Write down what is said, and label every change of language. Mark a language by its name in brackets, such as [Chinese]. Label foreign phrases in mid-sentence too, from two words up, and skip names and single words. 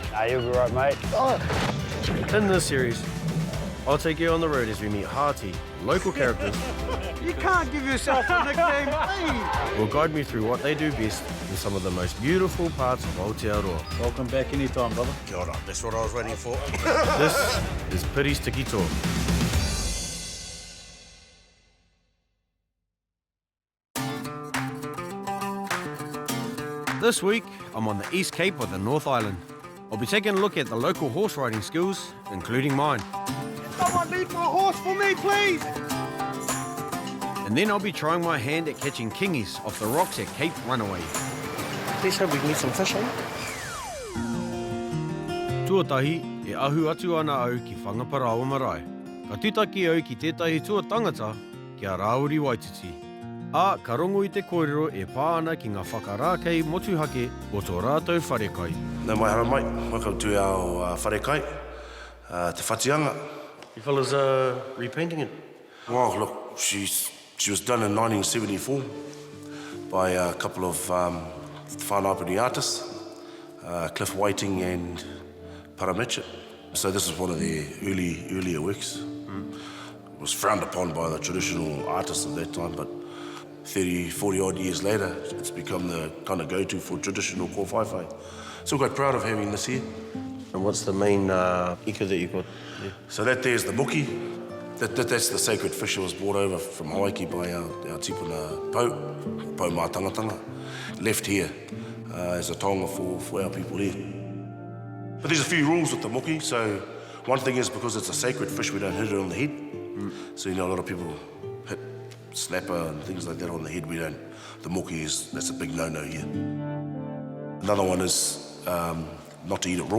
[English] Nah, you'll be right, mate. Oh. In this series, I'll take you on the road as we meet hearty, local characters. You can't give yourself a nickname, Will guide me through what they do best in some of the most beautiful parts of Aotearoa. Welcome back anytime, brother. [Māori] Kia ora, [English] that's what I was waiting for. This is Piri's Tiki Talk. This week, I'm on the East Cape of the North Island. I'll be taking a look at the local horse riding skills, including mine. Someone lead my horse for me, please! And then I'll be trying my hand at catching kingies off the rocks at Cape Runaway. Let's hope we can get some fish, eh? [Māori] Tuatahi e ahu atu ana au ki whangaparawa marae. Ka tutaki au ki tētahi tua tangata kia Rawiri Waititi. A ka rongo i te kōrero e pā ana ki ngā whakarākei motuhake o tō rātou wharekai. No mai hara mai, [English] welcome to our wharekai, [Māori] te whatianga. [English] You fellas repainting it? Well, look, she was done in 1974 by a couple of whānau artists, Cliff Whiting and Paramecha. So this is one of their earlier works. It was frowned upon by the traditional artists of that time, but 30, 40 odd years later, it's become the kind of go-to for traditional kōwhaiwhai. So we're quite proud of having this here. And what's the main ika that you got there? So that there's the muki. That's the sacred fish that was brought over from Hawaii by our tipuna Pou mā tangatanga. Left here as a tonga for our people here. But there's a few rules with the muki. So one thing is because it's a sacred fish, we don't hit it on the head. So you know a lot of people hit snapper and things like that on the head. We don't. The muki that's a big no-no here. Another one is not to eat it raw.